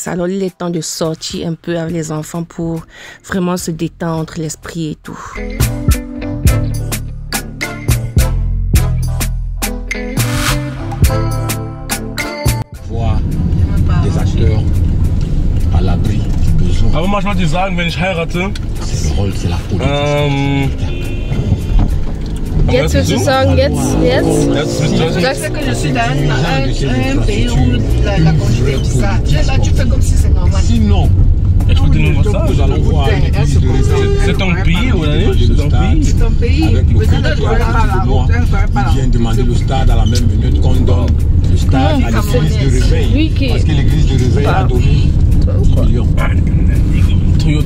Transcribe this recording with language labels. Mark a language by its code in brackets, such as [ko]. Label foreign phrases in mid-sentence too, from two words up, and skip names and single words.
[fr] Alors il est temps de sortir un peu avec les enfants pour vraiment se détendre l'esprit et tout. Voir des acteurs à l'abri du besoin. [de] Aber manchmal die sagen, wenn ich heirate, [fr] C'est le rôle, c'est la politique. [de] Jetzt willst du sagen, jetzt? Sagst [fr] que je suis dans un pays où la conduite est bizarre. Là, tu fais comme si c'est normal. Sinon, [de] ich wollte nur was [fr] nous allons [de] sagen. [fr] voir l'église de réveil. C'est ton pays ou nicht? C'est ton pays? C'est un pays. Avec le fait Peut-être qu'il y que a un petit noir qui vient demander le stade à la même minute qu'on donne le stade à l'église de réveil. Lui qui- Parce que l'église de réveil a donné 10 millions. Toyota.